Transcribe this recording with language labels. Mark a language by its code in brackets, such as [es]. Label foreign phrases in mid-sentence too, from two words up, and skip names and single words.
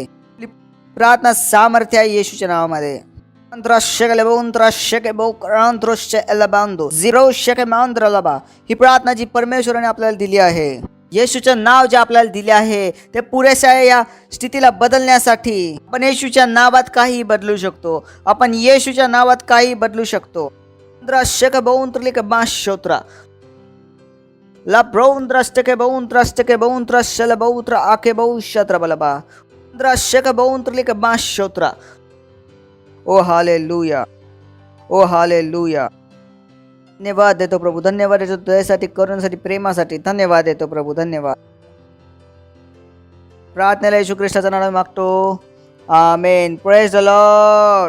[mr] आपली प्रार्थना सामर्थ्य आहे येशूच्या नावामध्ये. ही प्रार्थना जी परमेश्वराने आपल्याला दिली आहे, येशूचं नाव जे आपल्याला दिले आहे ते पुरेसे आहे या स्थितीला बदलण्यासाठी. आपण येशूच्या नावात काही बदलू शकतो. आपण येशूच्या नावात काही बदलू शकतो. La broundrasteke boundrasteke boundrashele boutra ake boushatra balaba drasheke bountrlike bashotra. ओ हालेलुया ओ हालेलुया. धन्यवाद देतो प्रभू. धन्यवाद देतो दयेसाठी, करुणेसाठी, प्रेमासाठी. धन्यवाद देतो प्रभू. धन्यवाद. प्रार्थनेला येशू ख्रिस्ताच्या नावाने मागतो. आमेन. [en] Praise the Lord.